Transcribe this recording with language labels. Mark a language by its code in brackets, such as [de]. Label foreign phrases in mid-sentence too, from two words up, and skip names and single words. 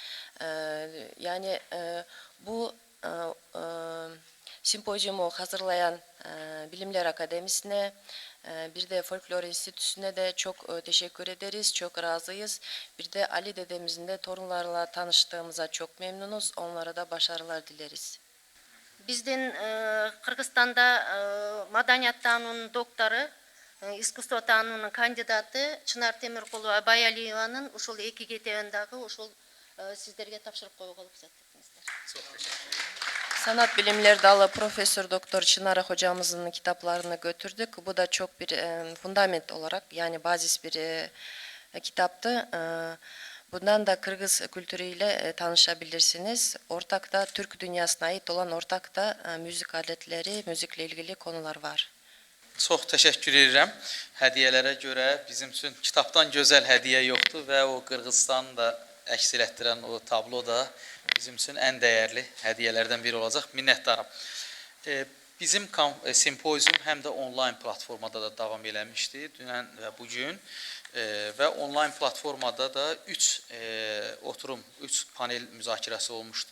[tr] Yani bu simpozyumu hazırlayan Bilimler Akademisi'ne, bir de Folklor Enstitüsü'ne de çok teşekkür ederiz, çok razıyız. Bir de Ali dedemizin de torunlarla tanıştığımıza çok memnunuz. Onlara da başarılar dileriz. [ky] Биздин Кыргызстанда маданият таануунун доктору, искусство таануунун кандидаты Чынар Темиркулова Абайалиеванын ушул эки кетебиндагы ушул сиздерге тапшырып коюуга уруксат этиңиздер. [tr] Sanat Bilimleri Dalı Profesör Doktor Çınar hocamızın kitaplarını götürdük. Bu da çok bir fundament olarak yani bazis bir kitaptı. Bundan da Kırgız kültürüyle tanışabilirsiniz. Ortakta Türk dünyasına ait olan ortakta müzik aletleri, müzikle ilgili konular var. [az] Çox təşəkkür edirəm. Hədiyyələrə görə bizim üçün kitabdan gözəl hədiyyə yoxdur və o Qırğızstanı da əks elətdirən o tablo da bizim üçün ən dəyərli hədiyyələrdən biri olacaq. Minnətdaram. Bizim simpozium həm də onlayn platformada da davam eləmişdi dünən və bugün və onlayn platformada da 3 oturum, 3 panel müzakirəsi olmuşdu.